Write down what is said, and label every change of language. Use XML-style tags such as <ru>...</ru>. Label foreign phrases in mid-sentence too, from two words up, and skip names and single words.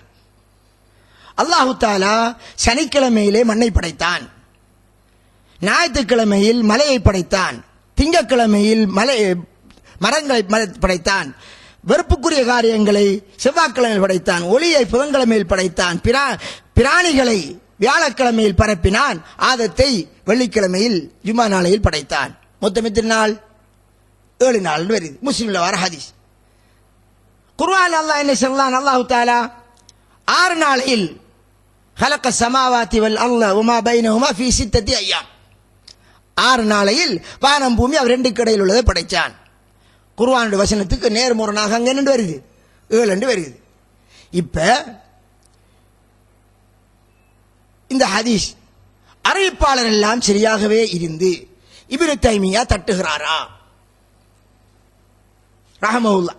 <ar>الله تعالى</ar> <ta>சனிக்கிழமையிலே மண்ணை படைத்தான், ஞாயிற்றுக்கிழமையில் மலையை படைத்தான், திங்கட்கிழமையில் மரங்களை படைத்தான், வெறுப்புக்குரிய காரியங்களை செவ்வாய்க்கிழமையில் படைத்தான், ஒளியை புதன்கிழமையில் படைத்தான், பிராணிகளை வியாழக்கிழமையில் பரப்பினான், ஆதத்தை வெள்ளிக்கிழமையில் ஜுமா நாளையில் படைத்தான். மொத்தம் எத்தனை நாள்? 7 நாள் வருது. முஸ்லிம்ல வர ஹதீஸ். குர்ஆன் அல்லாஹ் என்ன சொல்றான்?</ta> <ar>الله تعالى 6 நாளையில் خلق السماوات والارض وما بينهما في 6 ايام.</ar> <ta>6 நாளையில் வானம் பூமி அவர் 2க்கு இடையில் உள்ளதை படைச்சான். குர்ஆனுடைய வசனத்துக்கு நேர்முரணாக அங்க என்ன வருது? 7 என்று வருது. இப்ப இந்த ஹதீஸ் அறிவிப்பாளர் எல்லாம் சரியாகவே இருந்து இப்னு தைமியா தட்டுகிறாரா ரஹ்மத்துல்லாஹ்?</ta>